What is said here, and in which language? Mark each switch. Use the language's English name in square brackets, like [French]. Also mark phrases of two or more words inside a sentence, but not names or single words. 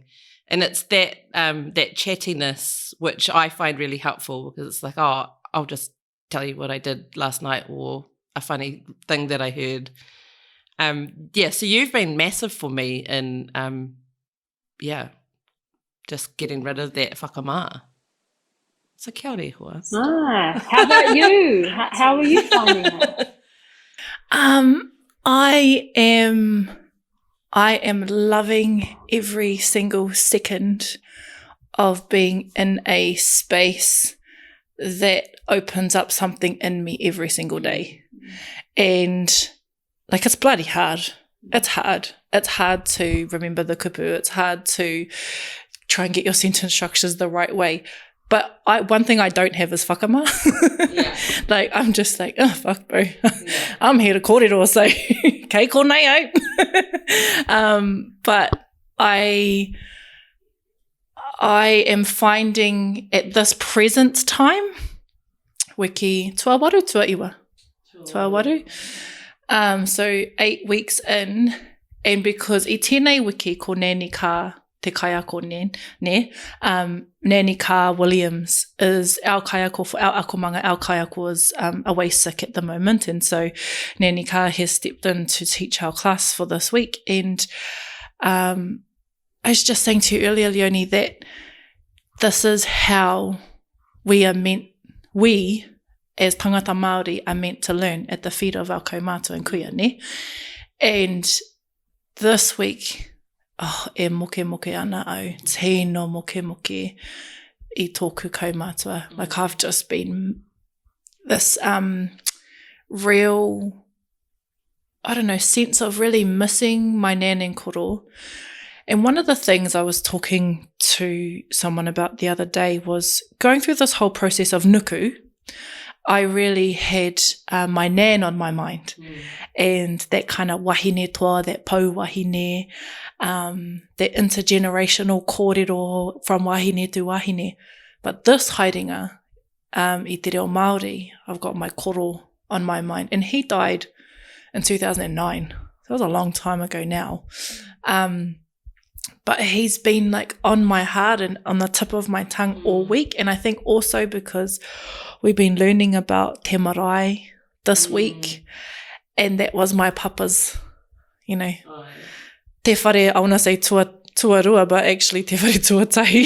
[English] And it's that that chattiness which I find really helpful because it's like, oh, I'll just tell you what I did last night or a funny thing that I heard. So you've been massive for me in just getting rid of that whakamā. So [Māori] kia ora hoa. [English] How about you? How are you finding it? I am loving every single second of being in a space that opens up something in me every single day. And like, it's bloody hard. It's hard. It's hard to remember the kupu. It's hard to try and get your sentence structures the right way. But one thing I don't have is whakamā. Yeah. Like, I'm just like, oh, fuck, bro. Yeah. I'm here to kōrero, so [Māori] kei konei au. [English] But I am finding at this present time, [Māori] wiki tuawaru tuaiwa. Tuawaru. [English] So 8 weeks in, and because I [Māori] tēnei wiki ko Nani Ka te kaiako ne, [English] Nani Ka Williams is our kaiako for our akomanga. Our kaiako is away sick at the moment, and so Nani Ka has stepped in to teach our class for this week. And I was just saying to you earlier, Leonie, that this is how we as [Māori] tangata Māori [English] are meant to learn at the feet of our kaumātua and kuia, ne? And this week, [Māori] e moke ana au, tēnō moke I tōku kaumātua. [English] Like, I've just been this real, I don't know, sense of really missing my nan and koro. And one of the things I was talking to someone about the other day was going through this whole process of nuku. I really had my nan on my mind, and that kind of [Māori] wahine toa, [English] that [Māori] pou wahine, [English] that intergenerational kōrero from wahine to wahine. But this [Māori] haerenga, I te reo Māori, [English] I've got my koro on my mind, and he died in 2009. That was a long time ago now. But he's been like on my heart and on the tip of my tongue all week. And I think also because we've been learning about [Māori] te marae [English] this week, and that was my papa's, you know, [Māori] te whare, [English] I want to say tuarua, but actually [Māori] te whare tuatahi.